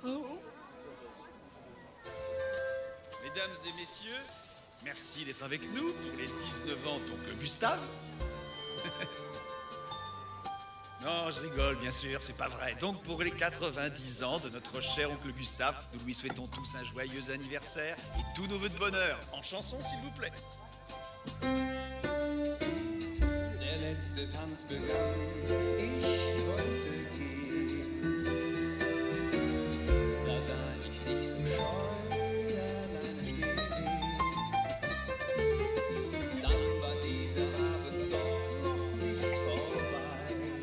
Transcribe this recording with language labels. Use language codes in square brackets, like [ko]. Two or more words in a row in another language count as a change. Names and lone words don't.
[fr] Mesdames et messieurs, merci d'être avec nous pour les 19 ans d'oncle Gustave. Non, je rigole, bien sûr, c'est pas vrai. Donc, pour les 90 ans de notre cher oncle Gustave, nous lui souhaitons tous un joyeux anniversaire et tous nos vœux de bonheur. En chanson, s'il vous plaît. [de] Der letzte Tanz begann, ich wollte gehen. Da sah ich dich so scheu alleine stehen. Dann war dieser Abend doch noch nicht vorbei.